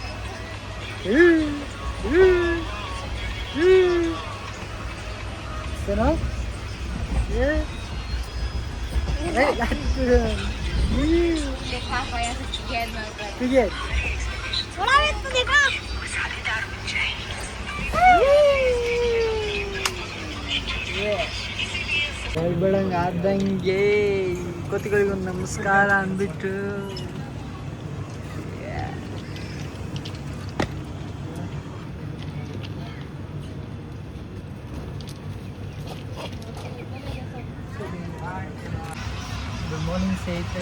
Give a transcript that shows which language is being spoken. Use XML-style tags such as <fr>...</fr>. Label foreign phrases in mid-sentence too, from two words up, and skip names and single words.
<hi>सुनो देखा पाया टिकट टिकट थोड़ा वेट तो देखा</hi> <kn>ಬೆಳಂಗೆ ಆದಂಗೆ ಕೋತಿಗಳಿಗೊಂದು ನಮಸ್ಕಾರ ಅಂದ್ಬಿಟ್ಟು</kn> <en>good morning</en> <kn>ಸ್ನೇಹಿತರೆ.</kn>